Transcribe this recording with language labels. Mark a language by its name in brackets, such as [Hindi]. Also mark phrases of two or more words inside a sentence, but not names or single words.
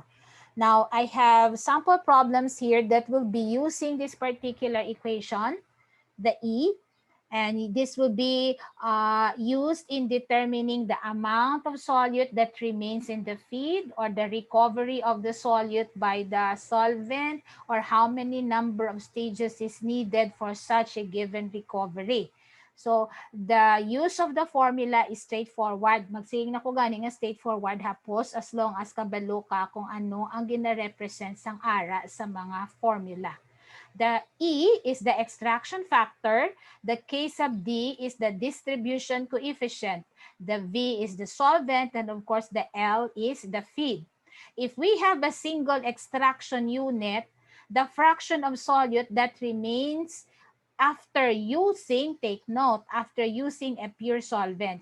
[English] Now, I have sample problems here that will be using this particular equation, the E, and this will be used in determining the amount of solute that remains in the feed, or the recovery of the solute by the solvent, or how many number of stages is needed for such a given recovery. So, the use of the formula is straightforward. [Hiligaynon] Magsing na ko gani nga straightforward hapos, [English] as long as [Hiligaynon] kabalo ka kung ano ang gina-represent sang ara sa mga formula. [English] The E is the extraction factor, the K sub D is the distribution coefficient, the V is the solvent, and of course the L is the feed. If we have a single extraction unit, the fraction of solute that remains after using, take note, after using a pure solvent.